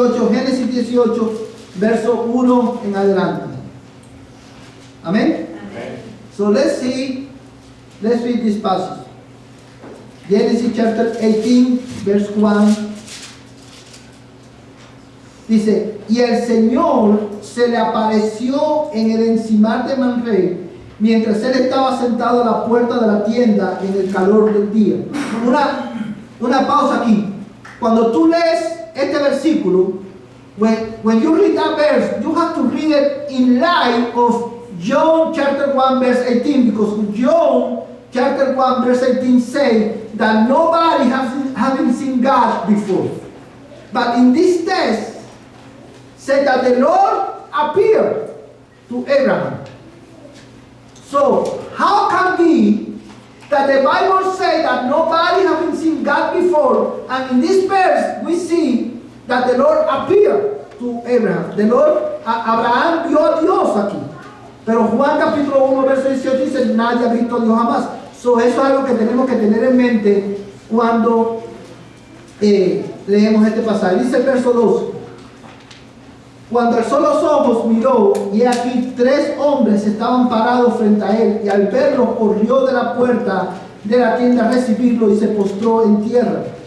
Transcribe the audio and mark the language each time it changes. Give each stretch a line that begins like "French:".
Spanish: Génesis 18, verso 1 en adelante. Amén.
English: So let's read this passage. Genesis chapter 18, verse 1.
Spanish: Dice, y el Señor se le apareció en el encimar de Mamre, mientras él estaba sentado a la puerta de la tienda en el calor del día. Una pausa aquí. Cuando tú lees este versículo,
English: when you read that verse, you have to read it in light of John chapter 1 verse 18, because John chapter 1 verse 18 say that nobody having seen God before. But in this text, say that the Lord appeared to Abraham. So, how can be that the Bible says that nobody having seen God before, and in this verse we see that the Lord appeared to Abraham? The Lord,
Spanish: Abraham vio a Dios aquí. Pero Juan capítulo 1 verso 18 dice, nadie ha visto a Dios jamás. Eso es algo que tenemos que tener en mente cuando leemos este pasaje. Dice el verso 2. Cuando alzó los ojos, miró, y aquí 3 hombres estaban parados frente a él, y al verlo corrió de la puerta de la tienda a recibirlo y se postró en tierra.